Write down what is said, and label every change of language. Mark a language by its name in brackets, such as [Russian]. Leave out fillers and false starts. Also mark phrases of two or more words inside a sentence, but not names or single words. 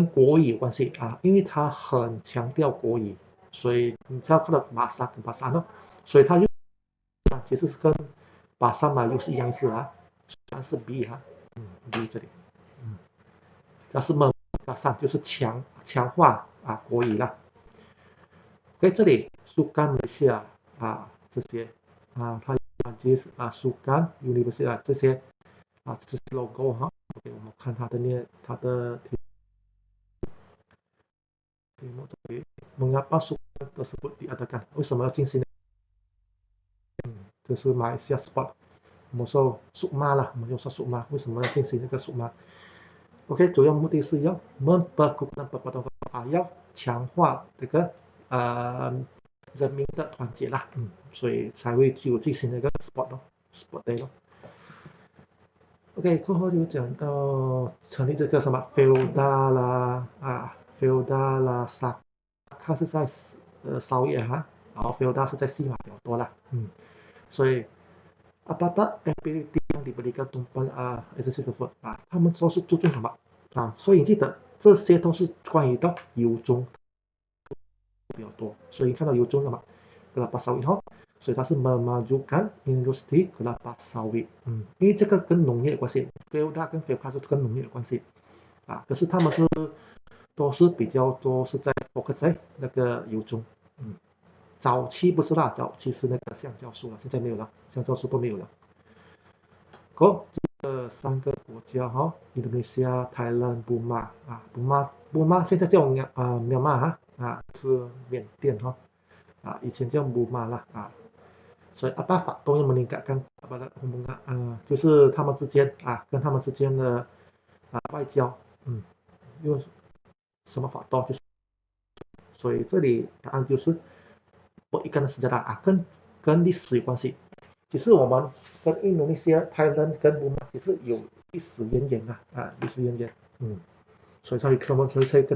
[Chinese] 国语有关系因为它很强调国语，所以你知道看到马萨跟巴萨呢，所以它其实是跟巴萨嘛又是一样意思虽然是 B B 这里它是巴萨就是强化国语啦。OK， 这里 Sukan Malaysia 这些它就是Sukan University 这些这是 logo OK， 我们看它的题目这里 [Malay] mengapa Sukan tersebut diadakan [Chinese] 为什么要进行就是马来西亚 sport 我们说Sukma啦，我们就说Sukma，为什么要进行这个Sukma OK， 主要目的是要memperkuat要强化这个人民的团结啦所以才会有进行那个 [English] sport day [Chinese] OK， 过后就讲到成立这个什么 feudal 啦feudal 啦它是在烧业然后 feudal 是在西马比较多啦所以 [Malay] apatah ability yang diberikan tumpuan exercise tersebut [Chinese] 他们说是注重什么所以记得这些都是关于到有中比较多，所以看到有中什么 [Malay] kelapa sawit [Chinese] 哈，所以它是 [Malay] memajukan industri kelapa sawit， [Chinese] 因为这个跟农业有关系 ，Felda 跟 Felka 是跟农业有关系啊，可是他们都是比较多是在 focus 在那个油中，早期不是啦，早期是那个橡胶树了，现在没有了，橡胶树都没有了。好，这三个国家哈 ，Indonesia、Thailand、Burma 啊，Burma 现在叫Myanmar 是缅甸哈，以前叫 Burma 啦所以 [Malay] apa faktor yang meningkatkan hubungan [Chinese] 就是他们之间跟他们之间的外交，用什么 faktor 就是，所以这里答案就是不一个的 sejarah 跟历史有关系。其实我们跟印度尼西亚、Thailand 跟burma其实有历史渊源历史渊源，所以可能才跟他